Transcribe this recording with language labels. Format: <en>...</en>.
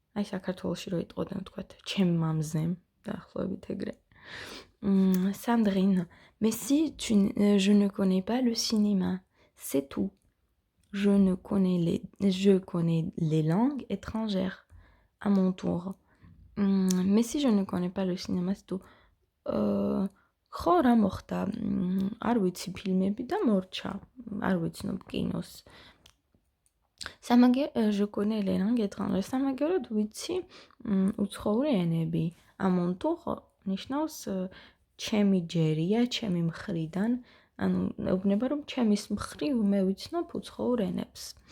<ka>საქართველოში რო იტყოდნენ, ვთქვათ, ჩემ მამზემ, დაახლოებით ეგრე.</ka> <fr>Sandrine, mais si je ne connais pas le cinéma, c'est tout. Je connais les langues étrangères. À mon tour. Mais si je ne connais pas le cinéma, c'est tout.</fr> <ka>ხო რა მოხდა? არ ვიცი ფილმები და მორჩა. არ ვიცნობ კინოს.</ka> <fr>Je connais les langues étrangères.</fr> <ka>სამაგეროდ ვიცი უცხოური ენები.</ka> <fr>À mon tour</fr> <ka>ნიშნავს ჩემი ჯერია, ჩემი მხრიდან. ანუ ეუბნება რომ ჩემის მხრივ მე ვიცნობ უცხოურ ენებს.</ka>